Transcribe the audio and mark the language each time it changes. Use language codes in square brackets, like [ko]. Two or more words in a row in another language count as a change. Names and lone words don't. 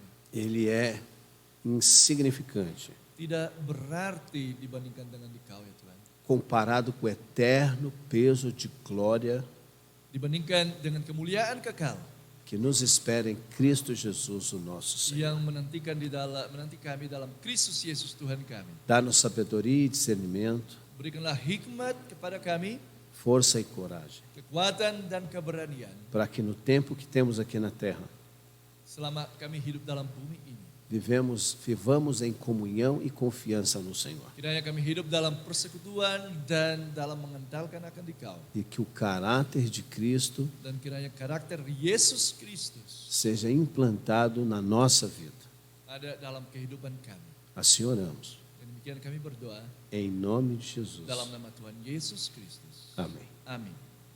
[pt] Ele é insignificante [id] Tidak berarti dibandingkan dengan Dikau ya Tuhan. [pt] comparado com o eterno peso de glória [id] Dibandingkan dengan kemuliaan kekal [pt] que nos espera em Cristo Jesus, o nosso Senhor. [id] yang menanti kami dalam Kristus Yesus Tuhan kami. [pt] Dá-nos sabedoria e discernimento, [id] Berikanlah hikmat kepada kami, [pt] força e coragem, [id] kekuatan dan keberanian [pt] para que no tempo que temos aqui na terra, [id] selama kami hidup dalam bumi ini. [pt] vivamos em comunhão e confiança no Senhor. [id] Kiranya kami hidup dalam persekutuan dan dalam mengandalkan akan Dikau. [pt] E que o caráter de Cristo [id] Dan kiranya karakter Yesus Kristus [pt] seja implantado na nossa vida. [id] ada dalam kehidupan kami. [pt] Assim oramos. [id] Dan demikian kami berdoa [pt] Em nome de Jesus. [id] dalam nama Tuhan Yesus Kristus. [pt] Amém. [id] Amin.